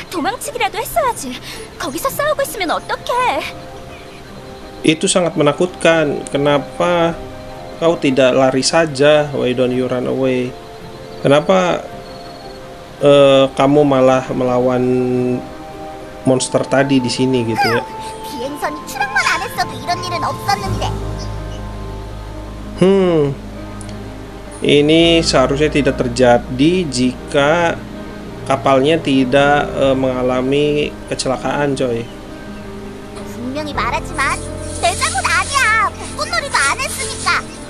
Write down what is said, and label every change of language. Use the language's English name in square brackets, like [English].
[Korean] 도망치기라도 했어야지. 거기서 싸우고 있으면 어떡해? [Indonesian] Itu sangat menakutkan. Kenapa kau tidak lari saja? [English] Why don't you run away? [Indonesian] Kenapa kamu malah melawan monster tadi di sini gitu ya? [Korean] 비행선이 추락만 안 했어도 이런 일은 없었는데. [Indonesian] Ini seharusnya tidak terjadi jika kapalnya tidak mengalami kecelakaan, coy. [Korean] 분명히 말하지만 내 잘못 아니야. 불꽃놀이도 안 했으니까.